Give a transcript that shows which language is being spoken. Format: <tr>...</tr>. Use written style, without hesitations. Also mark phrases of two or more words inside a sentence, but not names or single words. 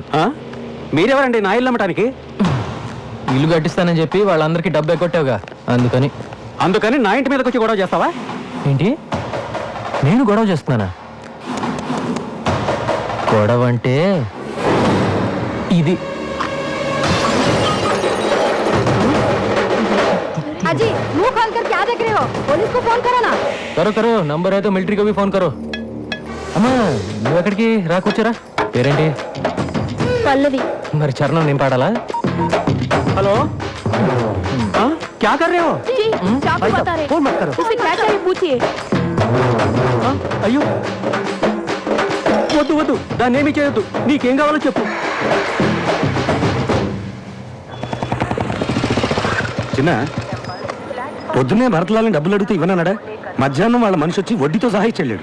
<te>మీరెవరండి నా ఇల్లు అమ్మటానికి? ఇల్లు కట్టిస్తానని చెప్పి వాళ్ళందరికీ డబ్బు ఎక్కొట్టావుగా, అందుకని. అందుకని నా ఇంటి మీదకి వచ్చి గొడవ చేస్తావా? ఏంటి, నేను గొడవ చేస్తున్నానా? గొడవ అంటే ఇది.</te> <hi>अजी मुंह खोल कर क्या देख रहे हो? पुलिस को फोन करो ना. करो करो, नंबर है तो मिलिट्री को भी फोन करो.</hi> <te>అమ్మా, నువ్వు ఎక్కడికి రా, కూర్చోరా. పేరేంటి? పల్లవి. మరి చరణం నేను పాడాలా? హలో,</te> <hi>क्या कर रहे हो? जी, चाकू बता रहे. फोन मत करो. उसे क्या चाहिए पूछिए.</hi> <te>అయ్యో, వద్దు వద్దు, దాన్ని ఏమీ చేయొద్దు. నీకేం కావాలో చెప్పు. చిన్న పొద్దున్నే భరతలాలని డబ్బులు అడిగితే ఇవ్వనన్నాడా? మధ్యాహ్నం వాళ్ళ మనిషి వచ్చి వడ్డీతో సహా ఇచ్చెళ్ళాడు.</te>